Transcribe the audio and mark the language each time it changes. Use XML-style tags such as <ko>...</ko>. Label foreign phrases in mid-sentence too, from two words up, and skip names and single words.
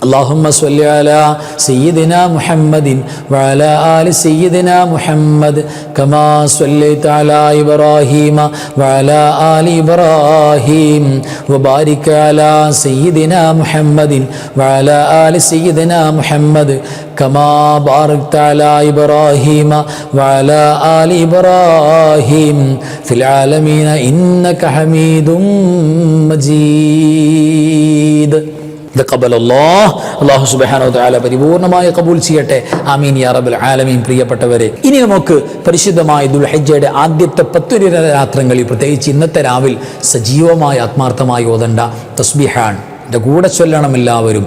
<ar>اللهم صل على سيدنا محمد وعلى آل سيدنا محمد كما صليت على إبراهيم وعلى آل إبراهيم وبارك على سيدنا محمد وعلى آل سيدنا محمد كما باركت على إبراهيم وعلى آل إبراهيم في العالمين إنك حميد مجيد. الله سبحانه وتعالى</ar> <ml>പരിപൂർണമായി കബൂൽ ചെയ്യട്ടെ.</ml> <ar>آمين يا رب العالمين.</ar> <ml>പ്രിയപ്പെട്ടവരെ, ഇനി നമുക്ക് പരിശുദ്ധമായ ദുൽഹിജ്ജയുടെ ആദ്യത്തെ 10 രാത്രങ്ങളിൽ, പ്രത്യേകിച്ച് ഇന്നത്തെ രാവിൽ സജീവമായി ആത്മാർത്ഥമായി ഓതേണ്ട തസ്ബീഹാണ്. കൂടെ ചൊല്ലണം എല്ലാവരും.</ml>